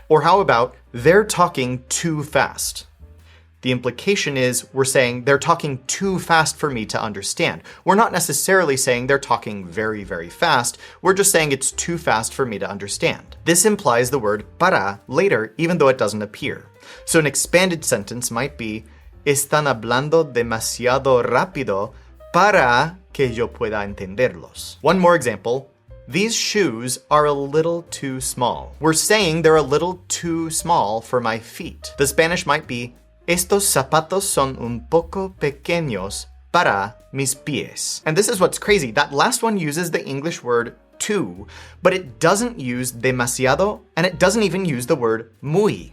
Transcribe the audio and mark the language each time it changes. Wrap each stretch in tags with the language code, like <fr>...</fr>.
<en>Or how about, they're talking too fast? The implication is we're saying they're talking too fast for me to understand. We're not necessarily saying they're talking very, very fast. We're just saying it's too fast for me to understand. This implies the word para later, even though it doesn't appear. So an expanded sentence might be,</en> <es>están hablando demasiado rápido para que yo pueda entenderlos.</es> <en>One more example. These shoes are a little too small. We're saying they're a little too small for my feet. The Spanish might be,</en> <es>estos zapatos son un poco pequeños para mis pies.</es> <en>And this is what's crazy. That last one uses the English word to, but it doesn't use demasiado, and it doesn't even use the word muy.</en>